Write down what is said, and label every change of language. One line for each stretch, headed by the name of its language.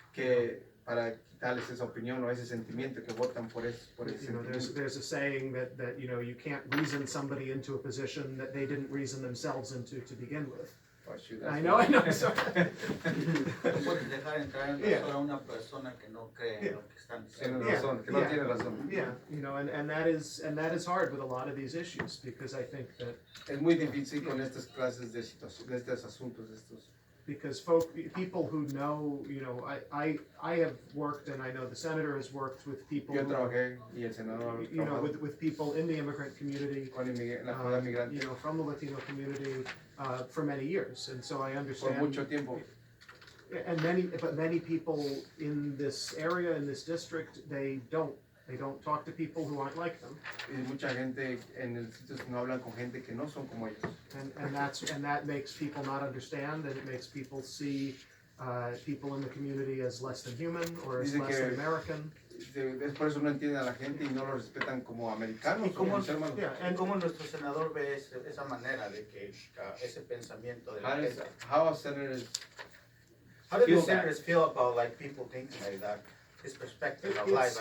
Spanish: Que para quitarles esa opinión o ese sentimiento que votan por ese sentimiento.
English: There's a saying that you know you can't reason somebody into a position that they didn't reason themselves into to begin with. I know. Sorry.
Spanish: Puedes dejar entrar en razón a una persona que no cree en lo que están diciendo. Tiene razón.
English: Yeah, you know, and that is hard with a lot of these issues because I think that
Spanish: es muy difícil con estas clases de estos asuntos
English: because people who know, you know, I have worked and I know the senator has worked with people.
Spanish: Yo trabajé y el senador
English: you know, with people in the immigrant community, you know, from the Latino community for many years, and so I understand.
Spanish: Por mucho tiempo.
English: And many people in this area, in this district, they don't talk to people who aren't like them.
Spanish: Y mucha gente en el sitio no hablan con gente que no son como ellos.
English: And that makes people not understand, and it makes people see people in the community as less than human or as less than American.
Spanish: Es por eso no entienden a la gente y no lo respetan como americanos. ¿Y cómo nuestro senador ve esa manera de que ese pensamiento de la gente?
English: How senators How do the senators feel about like people thinking like that? His perspective of life.